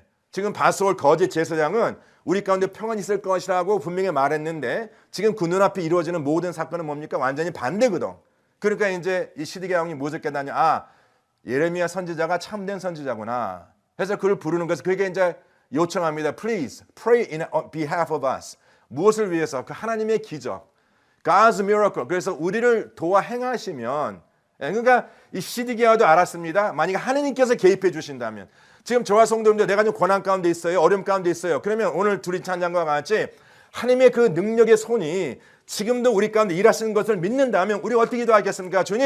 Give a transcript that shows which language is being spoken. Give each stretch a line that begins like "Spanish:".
Korean: 지금 바솔 거짓 제사장은 우리 가운데 평안이 있을 것이라고 분명히 말했는데 지금 그 눈앞에 이루어지는 모든 사건은 뭡니까? 완전히 반대거든. 그러니까 이제 이 시드기야 왕이 무엇을 깨닫냐? 예레미야 선지자가 참된 선지자구나. 그래서 그를 부르는 것을 그에게 이제 요청합니다.
English: Please pray in behalf of us.
Korean: 무엇을 위해서? 그 하나님의 기적,
English: God's miracle.
Korean: 그래서 우리를 도와 행하시면, 그러니까 이 시드기야도 알았습니다. 만약에 하나님께서 개입해 주신다면, 지금 저와 성도님들 내가 좀 고난 가운데 있어요, 어려움 가운데 있어요. 그러면 오늘 둘이 찬양과 같이 하나님의 그 능력의 손이 지금도 우리 가운데 일하시는 것을 믿는다면 우리 어떻게 기도하겠습니까?